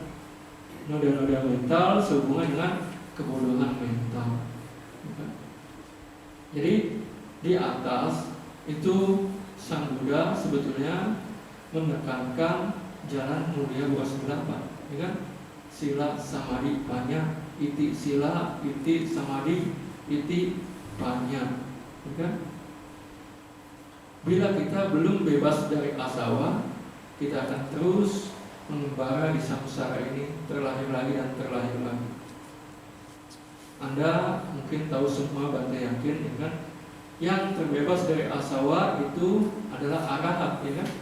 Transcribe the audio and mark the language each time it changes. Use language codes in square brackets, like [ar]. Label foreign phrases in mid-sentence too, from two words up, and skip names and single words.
[id] Noda-noda mental sehubungan dengan kebodohan mental, ya kan? Jadi di atas itu Sang Buddha sebetulnya menekankan jalan mulia 28, ya kan? [pi] Sila samadhi panya, iti sila, iti samadhi, iti panya, [id] ya kan? Bila kita belum bebas dari asawa, kita akan terus mengembara di samsara ini, terlahir lagi dan terlahir lagi. Anda mungkin tahu semua, Bante yakin, ya kan? Yang terbebas dari asawa itu adalah arahat, ya kan?